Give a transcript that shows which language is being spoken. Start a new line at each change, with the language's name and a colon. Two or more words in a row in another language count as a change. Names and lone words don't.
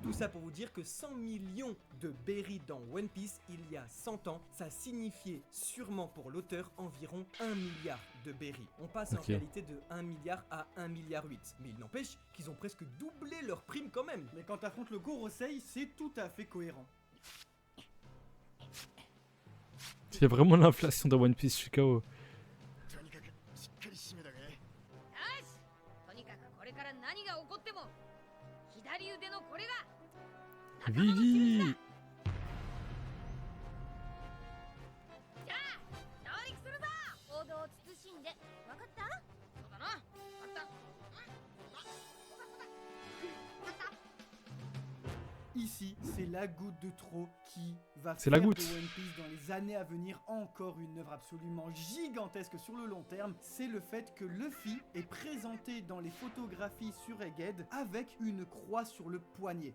French: Tout ça pour vous dire que 100 millions de berry dans One Piece il y a 100 ans, ça signifiait sûrement pour l'auteur environ 1 milliard de berry. On passe en Ok. réalité de 1 milliard à 1 milliard 8. Mais il n'empêche qu'ils ont presque doublé leur prime quand même. Mais quand t'affrontes le Gorosei, c'est tout à fait cohérent. Il y a vraiment l'inflation dans One Piece, je suis KO.
Japanese: とにかくしっかり締めだね。よしとにかくこれから何が起こっても左腕のこれが仲間の印 Vivi だ。じゃあ上陸するぞ。行動を慎んで分かった？そうだな。分かった。
French: Ici, c'est la goutte de trop qui va C'est faire la goutte. de One Piece dans les années à venir encore une œuvre absolument gigantesque sur le long terme. C'est le fait que Luffy est présenté dans les photographies sur Egghead avec une croix sur le poignet.